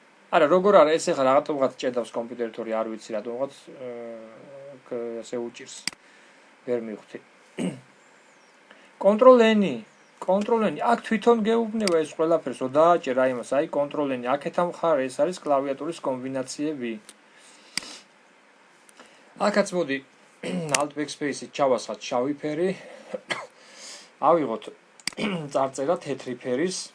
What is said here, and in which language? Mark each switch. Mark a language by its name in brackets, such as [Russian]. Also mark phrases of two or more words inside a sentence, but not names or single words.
[Georgian] არა, როგორ არა, ეს ახლა რაღაცა ჭედავს კომპიუტერი თორე არ ვიცი რატომღაც ესე უჭირს. ვერ მივხვდი. Control-N. Control-N. აქ თვითონ გეუბნება ეს ყველაფერს, დააჭერა იმას, აი Control-N. აქეთ ამ ხარ ეს არის კლავიატურის კომბინაციები. აქაც მოდი Alt Backspace-ით ჩავასხათ შავი ფერი. ავიღოთ წარწერა თეთრი ფერის.